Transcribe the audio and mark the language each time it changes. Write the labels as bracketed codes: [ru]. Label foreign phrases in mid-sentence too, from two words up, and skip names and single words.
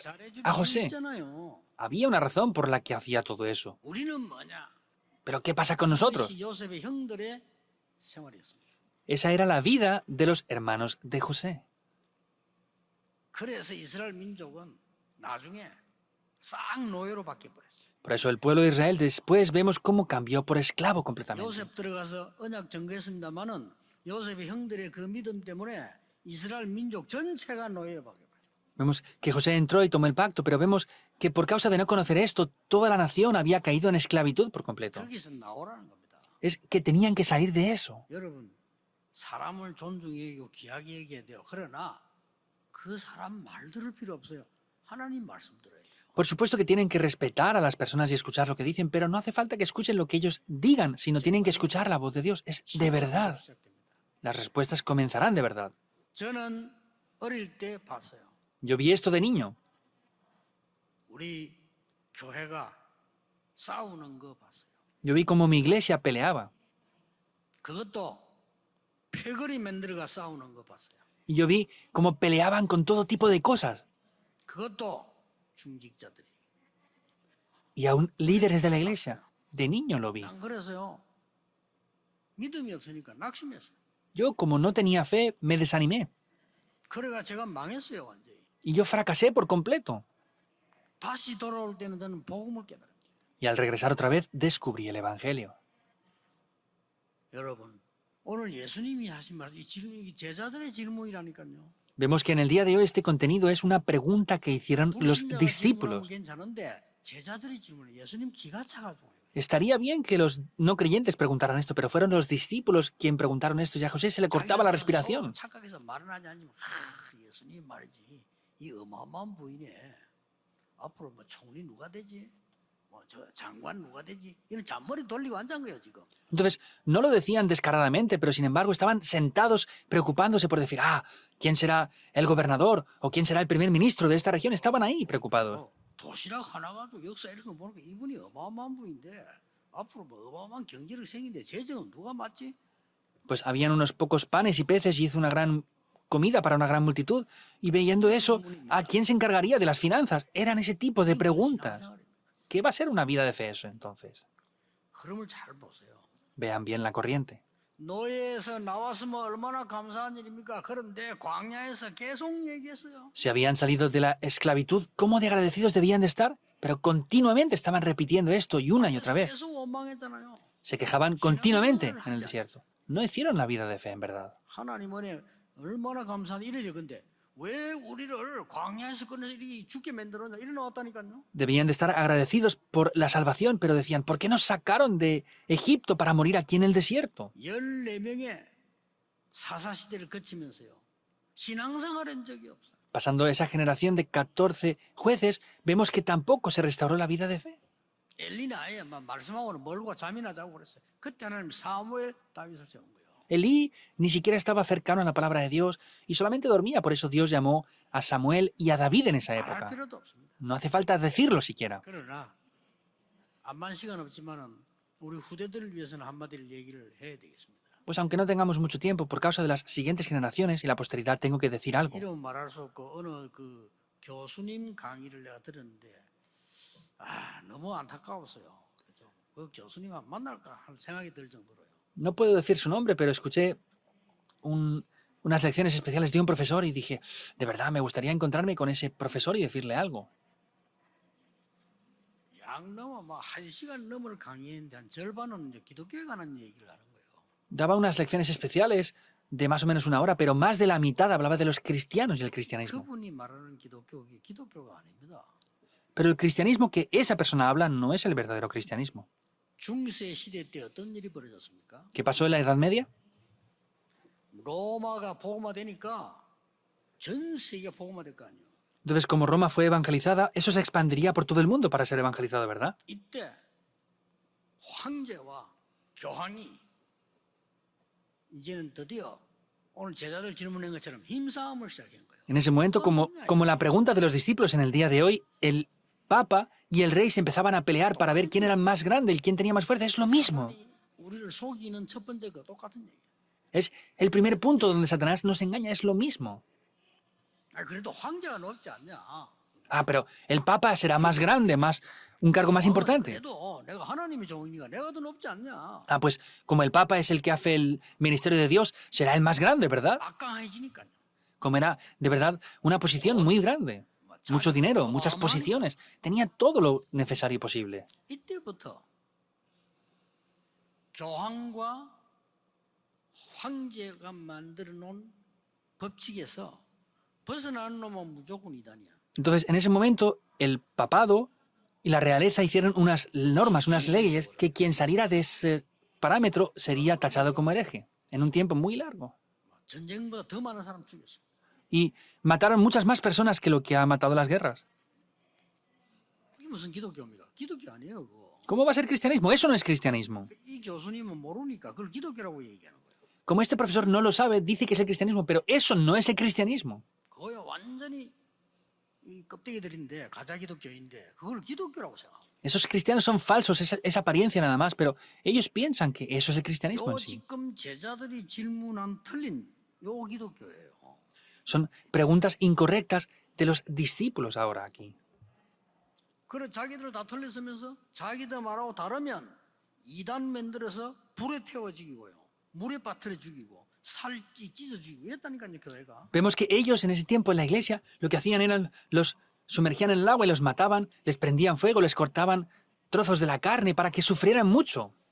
[ko] 잘해줄 a 이유 José? 있잖아요. [es] Había una razón por la que hacía todo eso. [ko] 우리는 뭐냐? [es] Pero ¿qué pasa con nosotros? [ko] 이것이 요셉의 형들의 생활이었습니다. [es] Esa era la vida de los hermanos de José. [ko] 그래서 이스라엘 민족은 나중에 싹 노예로 바뀌어버렸어요. [es] Por eso el pueblo de Israel después vemos cómo cambió por esclavo completamente. [ko] 요셉 들어가서 언약 증거했습니다마는 요셉의 형들의 그 믿음 때문에 이스라엘 민족 전체가 노예로 바뀌어버렸어요. [es] Vemos que José entró y tomó el pacto, pero vemos que por causa de no conocer esto, toda la nación había caído en esclavitud por completo. [ko] 거기서 나오라는 겁니다. [es] Es que tenían que salir de eso. [ko] 여러분, 사람을 존중히 여기고 귀하게 여겨야 돼요. 그러나 그 사람 말 들을 필요 없어요. 하나님 말씀 들어야 돼요. [es] Por supuesto que tienen que respetar a las personas y escuchar lo que dicen, pero no hace falta que escuchen lo que ellos digan, sino tienen que escuchar la voz de Dios. Es de verdad. [ko] 시작됩니다. [es] Las respuestas comenzarán de verdad. [ko] 저는 어릴 때 봤어요. [es] Yo vi esto de niño. [ko] 우리 교회가 싸우는 거 봤어요. [es] Yo vi cómo mi iglesia peleaba. [ko] 그것도 패거리 만들어가 싸우는 거 봤어요. [es] Y yo vi cómo peleaban con todo tipo de cosas. [ko] 그것도 중직자들이. [es] Y aún líderes de la iglesia. De niño lo vi. [ko] 난 그래서요. 믿음이 없으니까 낙심했어요. [es] Yo, como no tenía fe, me desanimé. [ko] 그래가 제가 망했어요, 완전히. [es] Y yo fracasé por completo. [ko] 다시 돌아올 때는 저는 복음을 깨달아요. [es] Y al regresar otra vez, descubrí el Evangelio. [ko] 여러분, 오늘 예수님이 하신 말씀, 이 질문이 제자들의 질문이라니까요. [es] Vemos que en el día de hoy este contenido es una pregunta que hicieron los [ko] 불신자가 질문하면 [es] discípulos. [ko] 괜찮은데 제자들의 질문, 예수님 기가 차가지고. [es] Estaría bien que los no creyentes preguntaran esto, pero fueron los discípulos quien preguntaron esto y a José se le cortaba la respiración. [ko] 착각해서 말은 하지 않지만 예수님 말이지 이 어마어마한 부인에 앞으로 뭐 총리 누가 되지 뭐 저 장관 누가 되지 이런 잔머리 돌리고 앉은 거예요 지금. [es] Entonces, no lo decían descaradamente, pero sin embargo estaban sentados preocupándose por decir, ¿quién será el gobernador o quién será el primer ministro de esta región? Estaban ahí preocupados. [ko] 도시락 하나 가지고 역사 이런 거 보니까 이분이 어마어마한 분인데 앞으로 뭐 어마어마한 경제력 생긴데 재정은 누가 맡지? [es] Pues habían unos pocos panes y peces y hizo una gran comida para una gran multitud. Y viendo eso, ¿a quién se encargaría de las finanzas? Eran ese tipo de preguntas. ¿Qué va a ser una vida de fe eso entonces? [ko] 흐름을 잘 보세요. [es] Vean bien la corriente. [ko] 노예에서 나왔으면 얼마나 감사한 일입니까? 그런데 광야에서 계속 얘기했어요. [es] Si habían salido de la esclavitud, ¿cómo de agradecidos debían de estar? Pero continuamente estaban repitiendo esto y una y otra vez. [ko] 계속 원망했잖아요. [es] Se quejaban continuamente en el desierto. No hicieron la vida de fe en verdad. [ko] 하나님 은혜 얼마나 감사한 일이죠. 근데 왜 우리를 광야에서 꺼내서 이렇게 죽게 만들었냐? 이래 나왔다니까요. [es] Debían de estar agradecidos por la salvación, pero decían, ¿por qué nos sacaron de Egipto para morir aquí en el desierto? [ko] 14명의 사사시대를 거치면서요. 신앙생활한 적이 없어요. [es] Pasando esa generación de 14 jueces, vemos que tampoco se restauró la vida de fe. [ko] 엘리는 아예 막 말씀하고는 멀고 잠이나 자고 그랬어요. 그때 하나님 사무엘 다윗을 세운 거예요. [es] Elí ni siquiera estaba cercano a la palabra de Dios y solamente dormía, por eso Dios llamó a Samuel y a David en esa [ko] 말할 [es] época. [ko] 필요도 없습니다. [es] No hace falta decirlo siquiera. [ko] 그러나 암만 시간 없지만은 우리 후대들을 위해서는 한마디를 얘기를 해야 되겠습니다. [es] Pues aunque no tengamos mucho tiempo, por causa de las siguientes generaciones y la posteridad, tengo que decir algo. [ko] 이름은 말할 수 없고 어느 그 교수님 강의를 내가 들었는데 너무 안타까웠어요. 그죠? 그 교수님 안 만날까 하는 생각이 들 정도로요. [es] No puedo decir su nombre, pero escuché unas lecciones especiales de un profesor y dije, de verdad, me gustaría encontrarme con ese profesor y decirle algo. [ko] 양 넘어 막 1시간 넘을 강의했는데 한 절반은 이제 기독교에 관한 얘기를 하는 거예요. [es] Daba unas lecciones especiales de más o menos una hora, pero más de la mitad hablaba de los cristianos y el cristianismo. [ko] 그분이 말하는 기독교가 아닙니다. [es] Pero el cristianismo que esa persona habla no es el verdadero cristianismo. [ko] 중세 시대 때 어떤 일이 벌어졌습니까? [es] ¿Qué pasó en la Edad Media? [ko] 로마가 복음화되니까 전 세계가 복음화될 거 아니에요. [es] Entonces, como Roma fue evangelizada, eso se expandiría por todo el mundo para ser evangelizado, ¿verdad? [ko] 이때 황제와 교황이 이제는 드디어 오늘 제자들 질문한 것처럼 힘싸움을 시작한 거예요. [es] En ese momento, como la pregunta de los discípulos en el día de hoy, el Papa y el rey se empezaban a pelear para ver quién era el más grande, el quién tenía más fuerza. Es lo mismo. [ko] 사단이 우리를 속이는 첫 번째 거 똑같은 얘기예요. [es] Es el primer punto donde Satanás nos engaña, es lo mismo. [ko] 아, 그래도 황제가 높지 않냐? [es] Ah, pero el Papa será más grande, un cargo más importante. [ko] 그래도 내가 하나님의 종이니까 내가 더 높지 않냐? [es] Ah, pues como el Papa es el que hace el ministerio de Dios, será el más grande, ¿verdad? [ko] 막강해지니까요. [es] Como era, de verdad, una posición muy grande. Mucho dinero, muchas posiciones. Tenía todo lo necesario y posible. [ko] 이때부터 교황과 황제가 만들어 놓은 법칙에서 벗어나는 놈은 무조건 이단이야. [es] Entonces, en ese momento, el papado y la realeza hicieron unas normas, unas leyes, que quien saliera de ese parámetro sería tachado como hereje, en un tiempo muy largo. [ko] 전쟁보다 더 많은 사람 죽였어. [es] Y mataron muchas más personas que lo que ha matado las guerras. [ko] 이게 무슨 기독교입니까? 기독교 아니에요, 그거. [es] ¿Cómo va a ser cristianismo? Eso no es cristianismo. [ko] 이 교수님은 모르니까 그걸 기독교라고 얘기하는 거예요. [es] Como este profesor no lo sabe, dice que es el cristianismo, pero eso no es el cristianismo. [ko] 그거야 완전히 이 껍데기들인데 가짜 기독교인데 그걸 기독교라고 생각해요. [es] Esos cristianos son falsos, es apariencia nada más, pero ellos piensan que eso es el cristianismo [ko] 요 [es] en sí. [ko] 지금 제자들이 질문한 틀린 요 기독교예요. [es] Son preguntas incorrectas de los discípulos ahora aquí. [ko] 그래 자기들 다 틀렸으면서 자기들 말하고 다르면 이단 만들어서 불에 태워 죽이고요. 물에 빠뜨려 죽이고 살찌 찢어 죽이고 이랬다니까요, 교회가. [es] Vemos que ellos en ese tiempo en la iglesia lo que hacían eran los sumergían en el agua y los mataban, les prendían fuego, les cortaban trozos de la carne para que sufrieran mucho.